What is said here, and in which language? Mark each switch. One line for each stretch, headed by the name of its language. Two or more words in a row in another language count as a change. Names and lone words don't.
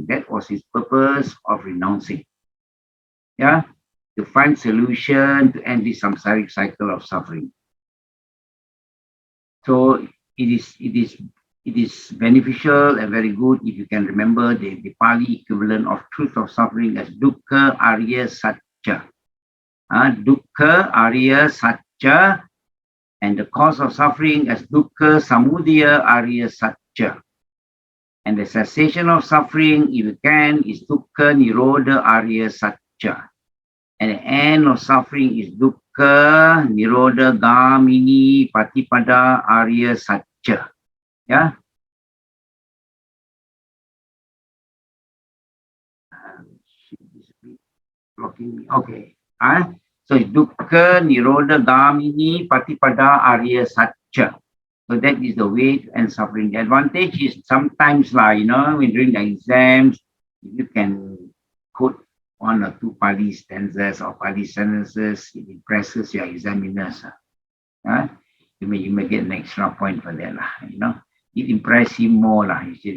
English: That was his purpose of renouncing. Yeah. To find solution to end this samsaric cycle of suffering. So it is beneficial and very good if you can remember the Pali equivalent of truth of suffering as
Pali: dukkha arya satya. Dukkha arya satya,
English: and the cause of suffering as
Pali: dukkha samudaya arya satya.
English: And the cessation of suffering, if you can, is
Pali: dukkha nirodha arya satya.
English: And the end of suffering is
Pali: dukkha nirodha gamini patipada arya satya.
English: Yeah. Blocking me. Okay. So it's
Pali: dukkha nirodha gamini patipada arya satya.
English: So that is the way to end suffering. The advantage is sometimes, when during the exams, you can quote one or two Pali stanzas or Pali sentences, it impresses your examiners. You may get an extra point for that, It impresses him more, usually.